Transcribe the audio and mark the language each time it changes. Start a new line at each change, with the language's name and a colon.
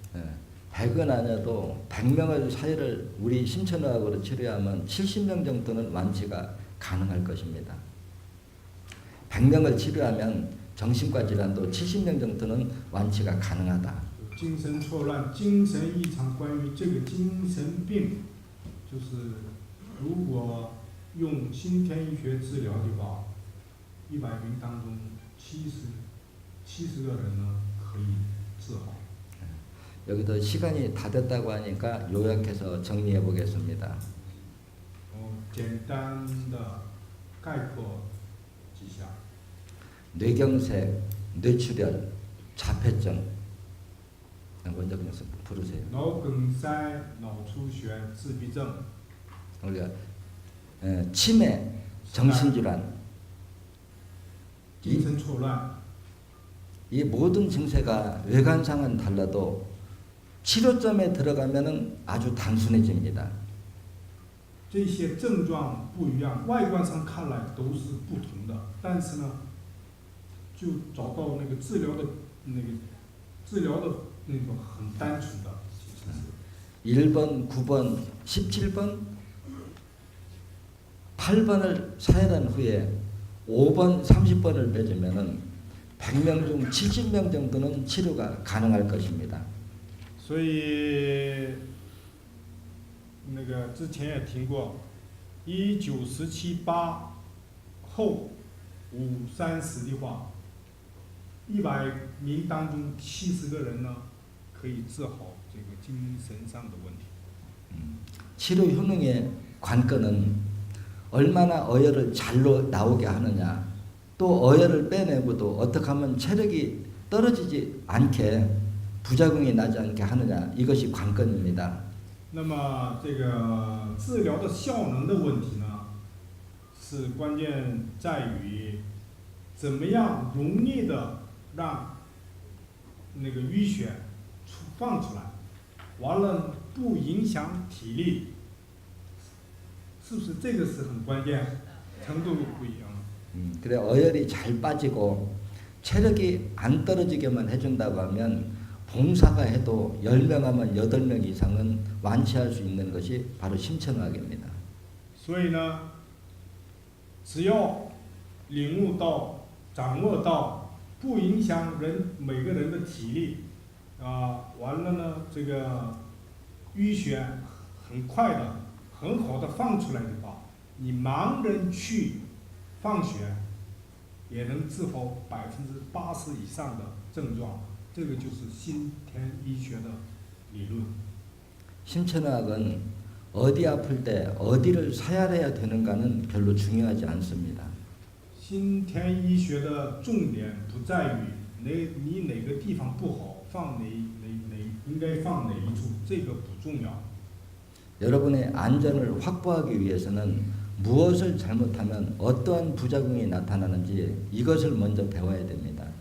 Korean: 예, 100은 아니어도 100명의 사회를 우리 심천학으로 치료하면 70명 정도는 완치가 가능할 것입니다. 100명을 치료하면 정신과 질환도 70명 정도는 완치가 가능하다.
Chinese: 精神错乱、精神异常，关于这个精神病，就是如果用先天医学治疗的话，100名当中70个人呢可以治好。
Korean: 여기도 시간이 다 됐다고 하니까 요약해서 정리해 보겠습니다.
Chinese: 简单的概括几下。
Korean: 뇌경색, 뇌출혈, 자폐증. 먼저 그냥 부르세요.
Chinese: 脑梗塞、脑出血、自闭症。
Korean: 우리가 치매, 정신질환.
Chinese: 精神错乱。
Korean: 이 모든 증세가 외관상은 달라도 치료점에 들어가면은 아주 단순해집니다.
Chinese: 这些症状不一样，外观上看来都是不同的，但是呢，就找到那个治疗的那种很单纯的。
Korean: 1번, 9번, 17번, 8번을 사혈한 후에 5번, 30번을 빼주면은 100명 중 70명 정도는 치료가 가능할 것입니다.
Chinese: 所以那个之前也听过，19、17、8后5、30的话，100名当中70个人呢可以治好这个精神上的问题。
Korean: 치료 효능의 관건은 얼마나 어혈을 잘 나오게 하느냐, 또 어혈을 빼내고도 어떻게 하면 체력이 떨어지지 않게 부작용이 나지 않게 하느냐, 이것이 관건입니다.
Chinese: 那么这个治疗的效能的问题呢，是关键在于怎么样容易的让那个淤血放出来，完了不影响体力，是不是这个是很关键？程度不一样。
Korean: 그래 어혈이 잘 빠지고 체력이 안 떨어지게만 해준다고 하면 봉사가 해도 10명 하면 8명 이상은 완치할 수 있는 것이 바로 심천학입니다.
Chinese: 所以呢，只要领悟到、掌握到，不影响每个人的体力，完了呢，这个淤血很快的、很好的放出来的话，你盲人去放血，也能治好80%以上的症状。这个就是先天医学的理论。
Korean: 심천학은 어디 아플 때 어디를 사혈해야 되는가는 별로 중요하지 않습니다.
Chinese: 先天医学的重点不在于你哪个地方不好，放应该放哪一处，这个不重要。
Korean: 여러분의 안전을 확보하기 위해서는 무엇을 잘못하면 어떠한 부작용이 나타나는지 이것을 먼저 배워야 됩니다.